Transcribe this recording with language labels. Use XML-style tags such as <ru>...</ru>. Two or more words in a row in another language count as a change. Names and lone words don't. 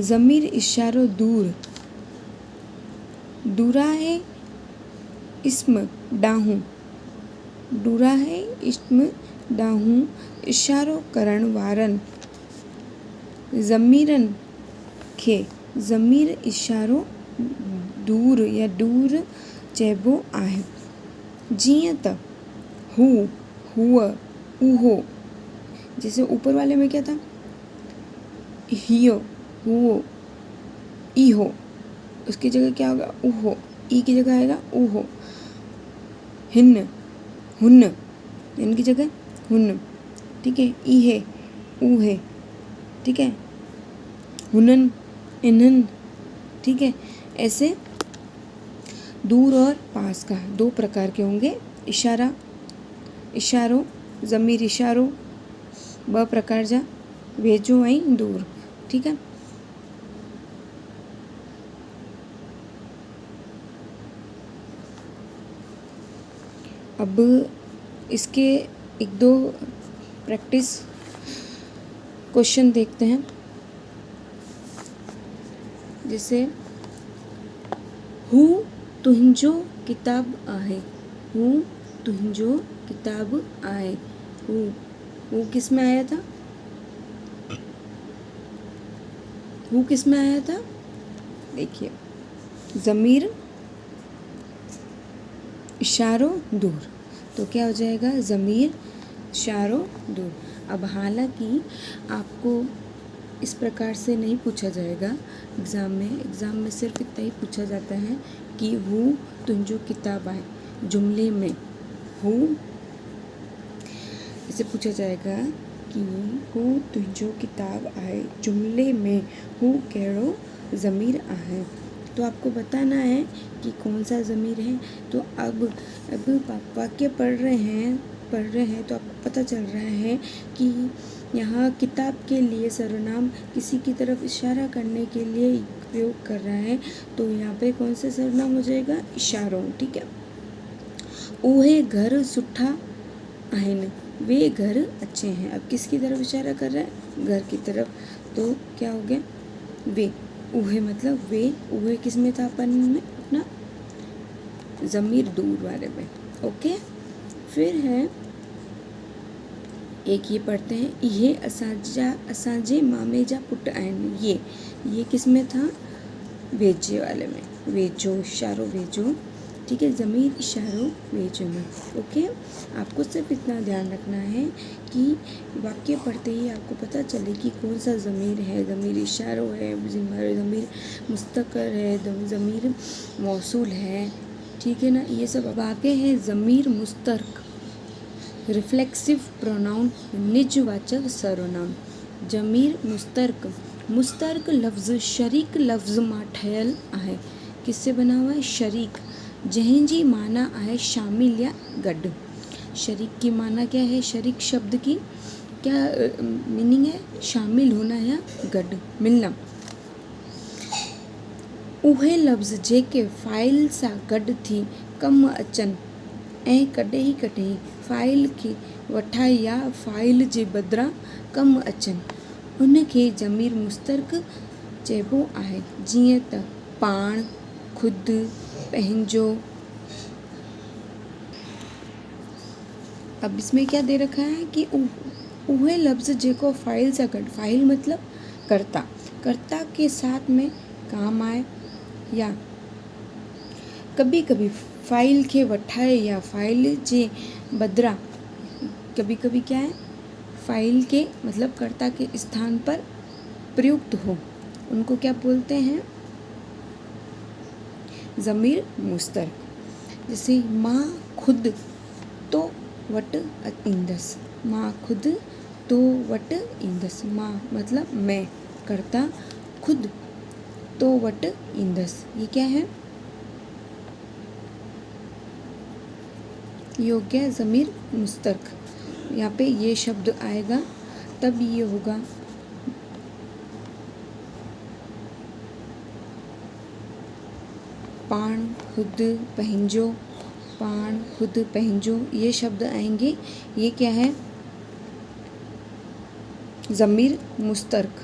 <sd>ज़मीर इशारो दूर, दूराहे इस्म ॾांहुं, दूराहे इस्म ॾांहुं इशारो करण वारनि ज़मीरनि खे ज़मीर इशारो दूर या दूर चइबो आहे। जीअं त हु, हुआ, उहो।</sd> <hi>जैसे ऊपर वाले में क्या था,</hi> <sd>हियो, हुओ, इहो।</sd> <hi>उसकी जगह क्या होगा, उहो। ई की जगह आएगा उहो।</hi> <sd>हिन, हुन। इनकी जगह हुन।</sd> <hi>ठीक है।</hi> <sd>इहे, ऊहे।</sd> <hi>ठीक है।</hi> <sd>हुनन, इन्हन।</sd> <hi>ठीक है। ऐसे दूर और पास का 2 प्रकार के होंगे। इशारा,</hi> <sd>इशारो, ज़मीर इशारो, 2 प्रकार जा, वेझो ऐं दूर।</sd> <hi>ठीक है। अब इसके 1-2 प्रैक्टिस क्वेश्चन देखते हैं।</hi> <sd>जैसे हू तुंहिंजो किताब आहे, हू तुंहिंजो किताब आहे।</sd> <hi>हू किस में आया था, हू किस में आया था, देखिए,</hi> <sd>ज़मीर इशारो दूर,</sd> <hi>तो क्या हो जाएगा,</hi> <sd>ज़मीर इशारो दूर।</sd> <hi>अब हालांकि आपको इस प्रकार से नहीं पूछा जाएगा एग्ज़ाम में सिर्फ इतना ही पूछा जाता है कि</hi> <sd>हू तुंहिंजो किताब आहे,</sd> <hi>जुमले में हू इसे पूछा जाएगा कि</hi> <sd>हू तुंहिंजो किताब आहे, जुमले में हू कहिड़ो ज़मीर आहे।</sd> <hi>तो आपको बताना है कि कौन सा ज़मीर है। तो अब वाक्य पढ़ रहे हैं तो आपको पता चल रहा है कि यहाँ किताब के लिए सर्वनाम किसी की तरफ इशारा करने के लिए प्रयोग कर रहा है, तो यहाँ पे कौन सा सर्वनाम हो जाएगा, इशारों।</hi> <sd>ठीक है। उहे घर सुठा आहिन,</sd> <hi>वे घर अच्छे हैं। अब किसकी तरफ इशारा कर रहा है, घर की तरफ, तो क्या हो गया, वे। उहे मतलब वे, उहे किस में था, अपन में अपना ज़मीर दूर वाले में। ओके। फिर है एक ये पढ़ते हैं,</hi> <sd>ये असांजे मामे जा पुट आहिन।</sd> <hi>ये किस में था, वेझे वाले में,</hi> <sd>वेझो, इशारो वेझो।</sd> <hi>ठीक है।</hi> <sd>ज़मीर इशारो वेझो में। ओके।</sd> <hi>आपको सिर्फ इतना ध्यान रखना है कि वाक्य पढ़ते ही आपको पता चले कि कौन सा ज़मीर है, ज़मीर इशारो है, ज़मीर मुस्तकर है, ज़मीर मौसूल है। ठीक है ना। ये सब अब आगे है ज़मीर मुस्तरक,</hi> <en>reflexive pronoun,</en> <hi>निजवाचक सर्वनाम।</hi> <sd>ज़मीर मुस्तरक लफ्ज़ शरीक लफ्ज़ मां ठहियल आहे।</sd> <hi>किससे बना हुआ है,</hi> <sd>शरीक, जंहिंजी माना आहे शामिल या गॾु।</sd> <hi>शरीक की माना क्या है, शरीक शब्द की क्या मीनिंग है, शामिल होना या गॾु, मिलना।</hi> <sd>उहे लफ्ज़ जेके फ़ाइल सां गॾु थी कमु अचनि ऐं कॾहिं फ़ाइल खे वठाए या फ़ाइल जे बदिरां कमु अचनि, उनखे ज़मीर मुस्तरक चइबो आहे। जीअं त पाण, ख़ुदि, पंहिंजो।</sd> <hi>अब इसमें क्या दे रखा है कि</hi> <sd>उहे लफ्ज़ जेको फ़ाइल सां</sd> <hi>गॾु, फ़ाइल मतलब कर्ता के साथ में काम आए, या कभी कभी</hi> <sd>फ़ाइल खे वठाए या फ़ाइल जे बदिरां,</sd> <hi>कभी कभी क्या है, फ़ाइल के मतलब कर्ता के स्थान पर प्रयुक्त हो, उनको क्या बोलते हैं, ज़मीर मुस्तरक।</hi> <sd>जैसे मां खुद तो वट ईंदसि, मां खुद तो वट ईंदसि। मां मतलब मैं, कर्ता, खुद तो वट ईंदसि।</sd> <hi>ये क्या है, ये हो गया ज़मीर मुस्तरक। यहाँ पे ये शब्द आएगा तब ये होगा</hi> <sd>पाण, खुद, पंहिंजो। पाण, खुद, पंहिंजो,</sd> <hi>ये शब्द आएंगे। ये क्या है, ज़मीर मुस्तरक।</hi>